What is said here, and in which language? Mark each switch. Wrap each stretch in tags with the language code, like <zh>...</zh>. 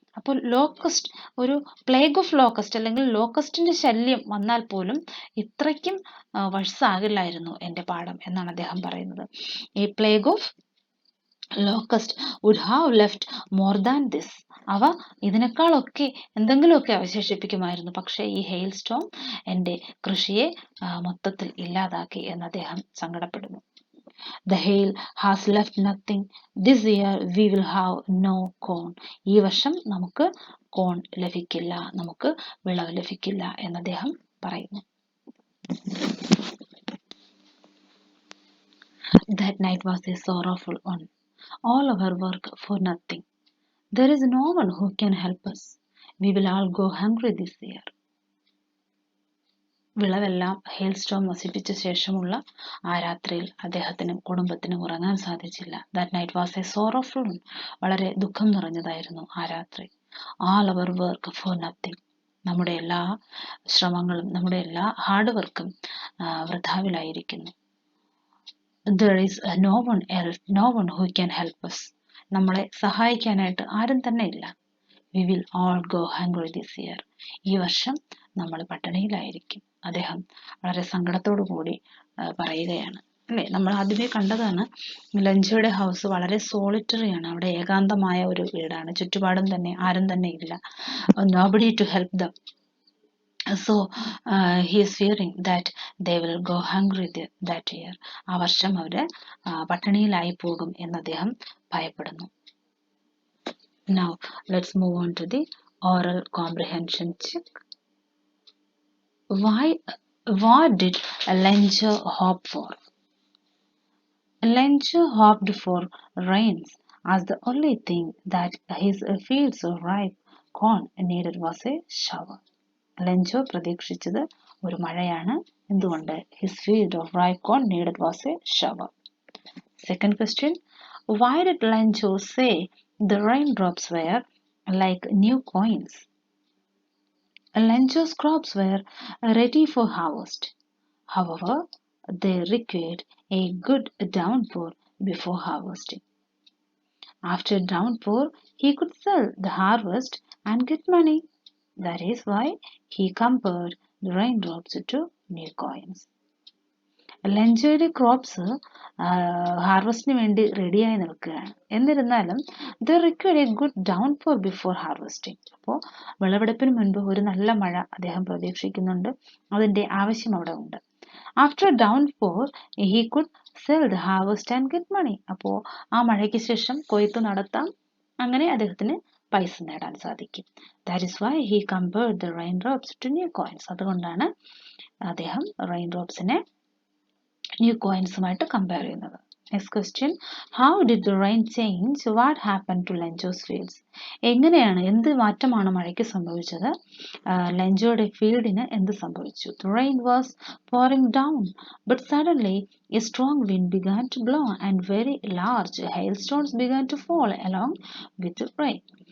<ml>അപ്പോൾ ലോക്കസ്റ്റ്, ഒരു plague of locust അല്ലെങ്കിൽ ലോക്കസ്റ്റിന്റെ ശല്യം വന്നാൽ പോലും ഇത്രയ്ക്കും വഷളാകില്ലായിരുന്നു എൻ്റെ പാഠം എന്നാണ് അദ്ദേഹം പറയുന്നത്.</ml> <en>A plague of locust would have left more than this.</en> <ml>അവ ഇതിനേക്കാളൊക്കെ എന്തെങ്കിലുമൊക്കെ അവശേഷിപ്പിക്കുമായിരുന്നു, പക്ഷേ ഈ ഹെയിൽ സ്റ്റോം എൻ്റെ കൃഷിയെ മൊത്തത്തിൽ ഇല്ലാതാക്കി എന്ന് അദ്ദേഹം സങ്കടപ്പെടുന്നു.</ml> <en>The hail has left nothing. This year we will have no corn.</en> <ml>ഈ വർഷം നമുക്ക് കോൺ ലഭിക്കില്ല, നമുക്ക് വിളവ് ലഭിക്കില്ല എന്ന് അദ്ദേഹം പറയുന്നു.</ml> <en>That night was a sorrowful one. All our work for nothing. There is no one who can help us. We will all go hungry this year.</en> <ml>വിളവെല്ലാം hail Storm നശിപ്പിച്ച ശേഷമുള്ള ആ രാത്രിയിൽ അദ്ദേഹത്തിനും കുടുംബത്തിനും ഉറങ്ങാൻ സാധിച്ചില്ല.</ml> <en>That night was a sorrowful.</en> <ml>വളരെ ദുഃഖം നിറഞ്ഞതായിരുന്നു ആ രാത്രി.</ml> <en>all our work for nothing.</en> <ml>നമ്മുടെ എല്ലാ ശ്രമങ്ങളും നമ്മുടെ എല്ലാ ഹാർഡ് വർക്കും വൃഥാവിലായിരിക്കുന്നു.</ml> <en>There is no one else, no one who can help us.</en> <ml>നമ്മളെ സഹായിക്കാനായിട്ട് ആരും തന്നെ ഇല്ല.</ml> <en>We will all go hungry this year.</en> <ml>ഈ വർഷം നമ്മൾ പട്ടിണിയിലായിരിക്കും. അദ്ദേഹം വളരെ സങ്കടത്തോടു കൂടി പറയുകയാണ്. അല്ലേ, നമ്മൾ ആദ്യമേ കണ്ടതാണ് ലഞ്ചയുടെ ഹൗസ് വളരെ സോളിറ്ററി ആണ്. അവിടെ ഏകാന്തമായ ഒരു വീടാണ്. ചുറ്റുപാടും തന്നെ ആരും തന്നെ ഇല്ല.</ml> <en>Nobody to help them. So he is fearing that they will go hungry that year.</en> <ml>ആ വർഷം അവര് പട്ടിണിയിലായി പോകും എന്ന് അദ്ദേഹം ഭയപ്പെടുന്നു.</ml> <en>Now let's move on to the oral comprehension check. What did Lencho hope for? Lencho hoped for rains, as the only thing that his fields of ripe corn needed was a shower.</en> <ml>Lencho പ്രതീക്ഷിച്ചത് ഒരു മഴയാണ്. എന്തുകൊണ്ട്?</ml> <en>His field of ripe corn needed was a shower. Second question, why did Lencho say the raindrops were like new coins? Lencho's crops were ready for harvest. However, they required a good downpour before harvesting. After downpour, he could sell the harvest and get money. That is why he compared the raindrops to new coins.</en> <ml>ലഞ്ചയുടെ crops ഹാർവസ്റ്റിന് വേണ്ടി റെഡിയായി നിൽക്കുകയാണ്. എന്നിരുന്നാലും</ml> <en>The require a good downpour before harvesting.</en> <ml>അപ്പോൾ വിളവെടുപ്പിന് മുൻപ് ഒരു നല്ല മഴ അദ്ദേഹം പ്രതീക്ഷിക്കുന്നുണ്ട്. അതിൻ്റെ ആവശ്യം അവിടെ ഉണ്ട്.</ml> <en>After downpour he could sell the harvest and get money.</en> <ml>അപ്പോൾ ആ മഴയ്ക്ക് ശേഷം കൊയ്ത്ത് നടത്താം, അങ്ങനെ അദ്ദേഹത്തിന് പൈസ നേടാൻ സാധിക്കും.</ml> <en>That is why he compared the rain drops to new coins.</en> <ml>അതുകൊണ്ടാണ് അദ്ദേഹം റെയിൻ ഡ്രോപ്സിനെ ന്യൂ കോയിൻസുമായിട്ട് കമ്പയർ ചെയ്യുന്നത്.</ml> <en>Next question, how did the rain change what happen to Lencho's fields?</en> <ml>എങ്ങനെയാണ്, എന്ത് മാറ്റമാണ് മഴയ്ക്ക് സംഭവിച്ചത്? ലെഞ്ചോയുടെ ഫീൽഡിന് എന്ത് സംഭവിച്ചു?</ml> <en>The rain was pouring down, but suddenly a strong wind began to blow and very large hailstones began to fall along with the rain.</en>